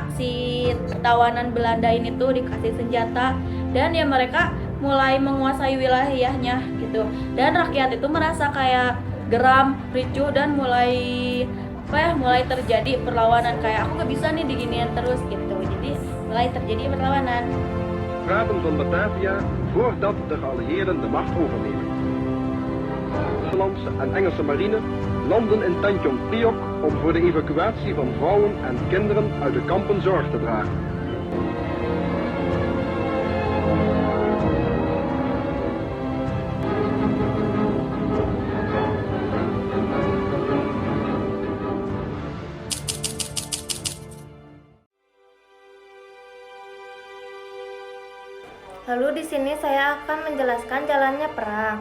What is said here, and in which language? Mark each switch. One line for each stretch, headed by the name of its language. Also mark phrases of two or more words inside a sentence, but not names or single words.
Indonesian: Si tawanan Belanda ini tuh dikasih senjata dan ya mereka mulai menguasai wilayahnya gitu. Dan rakyat itu merasa kayak geram, ricuh dan mulai terjadi perlawanan, kayak aku gak bisa nih diginian terus gitu. Jadi mulai terjadi perlawanan.
Dutch: Graven van Batavia voordat de geallieerden de macht overnemen. Nederlandse en Engelse marine landen in Tanjong Priok om voor de evacuatie van vrouwen en kinderen uit de kampen zorg te dragen.
Indonesian: Lalu di sini saya akan menjelaskan jalannya perang.